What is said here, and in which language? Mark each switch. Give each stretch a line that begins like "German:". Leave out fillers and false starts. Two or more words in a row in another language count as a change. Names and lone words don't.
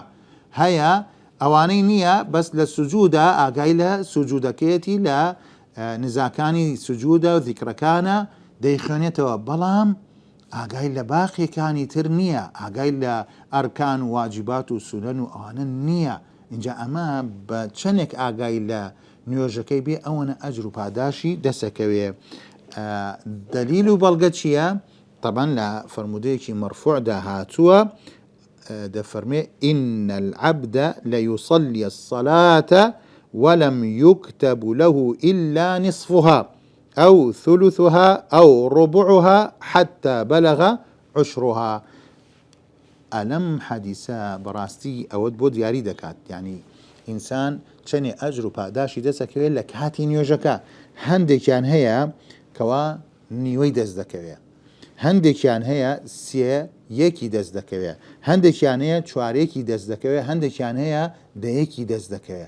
Central Kurdish: هەیە ئەوانەی نییە بەس لە سوجودە ئاگای لە سوجودەکەیەتی لە نزاکانی سوجودە و ذیکرەکانە دەیخوێنێتەوە بەڵام ئاگای لە باقیەکانی تر نییە ئاگای لە ئەرکان و واجیبات و سونەن و ئەوانە نییە. اینجا ئەمە بە چەندێک ئاگای لە نوێژەکەی بێ ئەوەنە ئەجر و پاداشی دەسەکەوێ. دلیل و بەڵگە چییە؟ طبعا لە فرمودەیەکی مەرفوعدا هاتووە دەفەرمێ
Arabic: إن العبد ليصلي الصلاة ولم يكتب له إلا نصفها أو ثلثها أو ربعها حتى بلغ عشرها.
Central Kurdish: ئەلەم حەدیسە بەڕاستی ئەوەت بۆ دیاری دەکات یعنی ئینسان چەندێ ئەجر و پاداشی دەسەکەوێت لە کاتی نوێژەکە. هەندێکیان هەیە کەوا نیوەی دەست دەکەوێت هەندێکیان هەیە سێ یەکی دەست دەکەوێت هەندێکیان هەیە چوارێکی دەست دەکەوێت هەندێکیان هەیە دەیەکی دەست دەکەوێت.